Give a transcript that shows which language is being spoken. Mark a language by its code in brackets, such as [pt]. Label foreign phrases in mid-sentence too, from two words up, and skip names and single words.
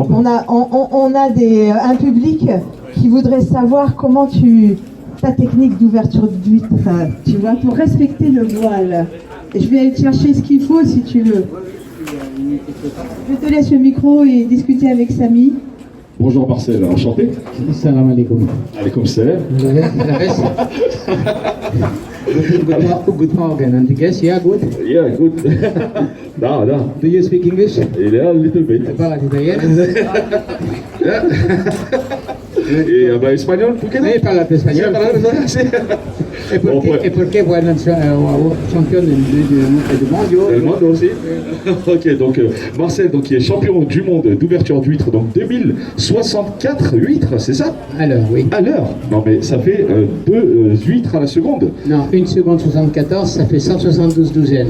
[fr] On a un public qui voudrait savoir comment ta technique d'ouverture d'huître, tu vois, pour respecter le voile. Et je vais aller te chercher ce qu'il faut si tu veux. Je te laisse le micro et discuter avec Samy. Bonjour Marcel, enchanté. [ar] سلام عليكم. عليكم سلام. [en] Good morning. And guess, yeah, good. Yeah, good. Da. Do you speak English? Yeah, a little bit. [it] Parla italiano? [es] Et habla espagnol, ¿tú qué? [it] Lei parla espagnolo? E perché vuoi un [fr] champion du monde? Le monde aussi. Ok, donc Marcel, donc, qui est champion du monde d'ouverture d'huîtres, donc 2064 huîtres, c'est ça? À l'heure, oui. À l'heure? Non mais ça fait 2 huîtres à la seconde. Non, 1 seconde 74, ça fait 172 douzaines.